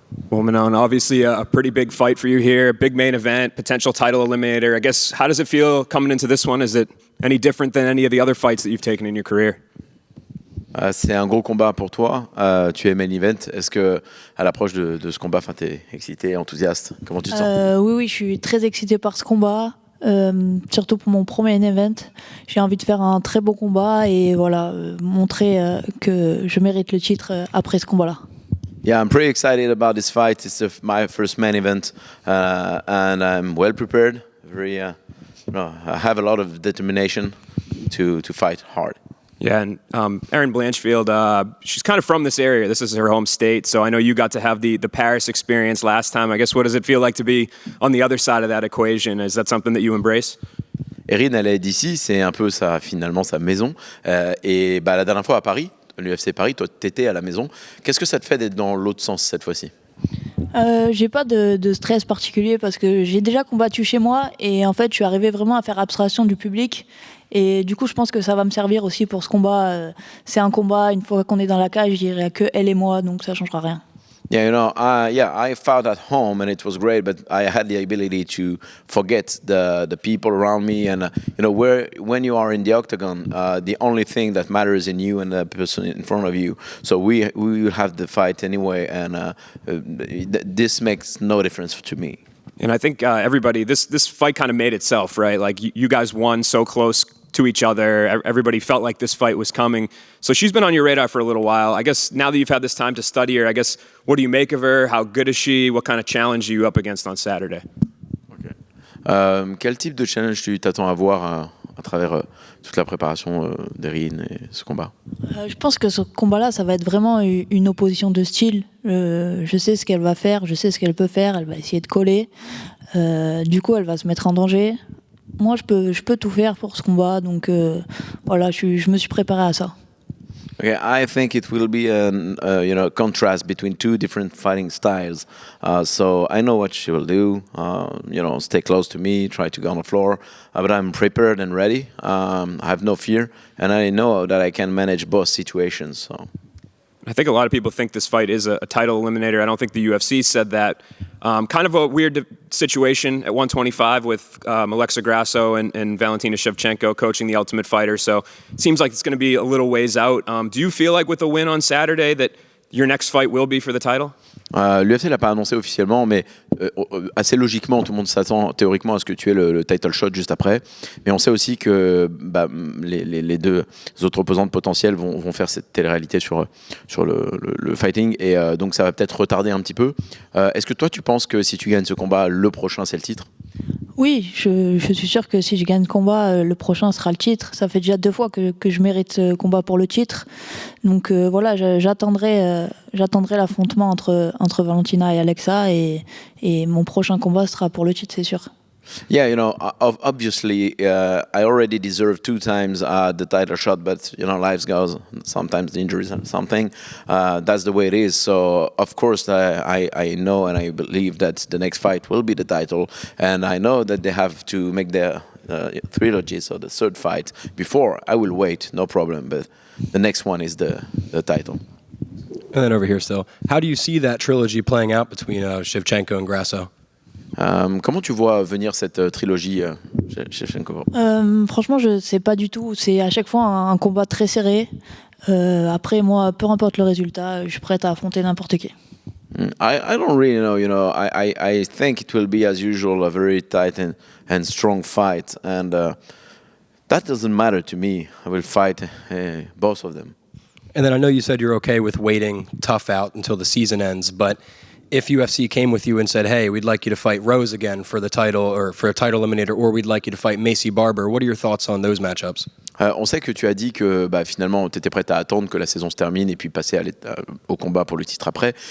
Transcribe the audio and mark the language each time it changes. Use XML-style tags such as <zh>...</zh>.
<en>Well, Manon, obviously a pretty big fight for you here, big main event, potential title eliminator. I guess, how does it feel coming into this one? Is it any different than any of the other fights that you've taken in your career?</en> <fr>C'est un gros combat pour toi. Tu es main event. Est-ce que, à l'approche de ce combat, t'es excité, enthousiaste? Comment tu te sens? Oui, je suis très excitée par ce combat, surtout pour mon premier event. J'ai envie de faire un très beau combat et voilà, montrer que je mérite le titre après ce combat-là.</fr> <en>Yeah, I'm pretty excited about this fight. It's my first main event, and I'm well prepared. I have a lot of determination to fight hard. Yeah, and Erin Blanchfield, she's kind of from this area. This is her home state, so I know you got to have the Paris experience last time. I guess, what does it feel like to be on the other side of that equation? Is that something that you embrace?</en> <fr>Erin, elle est d'ici, c'est un peu finalement sa maison. Et la dernière fois à Paris, l'UFC Paris, toi, t'étais à la maison. Qu'est-ce que ça te fait d'être dans l'autre sens cette fois-ci? J'ai pas de stress particulier parce que j'ai déjà combattu chez moi et en fait je suis arrivée vraiment à faire abstraction du public et du coup je pense que ça va me servir aussi pour ce combat. C'est un combat, une fois qu'on est dans la cage, je dirais que elle et moi, donc ça changera rien.</fr> <en>Yeah, I fought at home and it was great, but I had the ability to forget the people around me, and when you are in the octagon, the only thing that matters in you and the person in front of you. So we will have the fight anyway, and this makes no difference to me. And I think everybody, this fight kind of made itself, right? Like you guys won so close to each other. Everybody felt like this fight was coming. So she's been on your radar for a little while. I guess now that you've had this time to study her, I guess, what do you make of her? How good is she? What kind of challenge are you up against on Saturday? Okay.</en> <fr>Quel type de challenge tu t'attends à voir à travers toute la préparation d'Erin et ce combat? Je pense que ce combat-là, ça va être vraiment une opposition de style. Je sais ce qu'elle va faire, je sais ce qu'elle peut faire. Elle va essayer de coller. Du coup, elle va se mettre en danger. Moi, je peux tout faire pour ce combat, donc voilà, je me suis préparé à ça.</fr> <en>Okay, I think it will be a contrast between two different fighting styles. So I know what she will do. Stay close to me, try to go on the floor. But I'm prepared and ready. I have no fear, and I know that I can manage both situations. So. I think a lot of people think this fight is a title eliminator. I don't think the UFC said that. Kind of a weird situation at 125 with Alexa Grasso and Valentina Shevchenko coaching the Ultimate Fighter. So it seems like it's going to be a little ways out. Do you feel like with a win on Saturday that your next fight will be for the title?</en> <fr>L'UFC l'a pas annoncé officiellement, mais assez logiquement, tout le monde s'attend théoriquement à ce que tu aies le title shot juste après. Mais on sait aussi que les deux autres opposantes potentielles vont faire cette télé-réalité sur le fighting, et donc ça va peut-être retarder un petit peu. Est-ce que toi, tu penses que si tu gagnes ce combat, le prochain, c'est le titre? Oui, je suis sûr que si je gagne le combat, le prochain sera le titre. Ça fait déjà 2 fois que je mérite ce combat pour le titre. Donc voilà, j'attendrai l'affrontement entre Valentina et Alexa, et mon prochain combat sera pour le titre, c'est sûr.</fr> <en>Yeah, obviously, I already deserve 2 times the title shot, but life goes. Sometimes the injuries and something. That's the way it is. So of course, I know and I believe that the next fight will be the title, and I know that they have to make their trilogy, so the third fight before. I will wait, no problem. But the next one is the title. And then over here still, how do you see that trilogy playing out between Shevchenko and Grasso?</en> <fr>Comment tu vois venir cette trilogie, Shevchenko? Franchement, je sais pas du tout. C'est à chaque fois un combat très serré. Après, moi, peu importe le résultat, je suis prête à affronter n'importe qui.</fr> <en>I don't really know. I think it will be as usual a very tight and strong fight, and that doesn't matter to me. I will fight both of them. And then I know you said you're okay with waiting tough out until the season ends, but if UFC came with you and said, hey, we'd like you to fight Rose again for the title, or for a title eliminator, or we'd like you to fight Macy Barber, what are your thoughts on those matchups?</en> <fr>On sait que tu as dit que finalement tu étais prête à attendre que la saison se termine et puis passer au combat pour le titre après.</fr>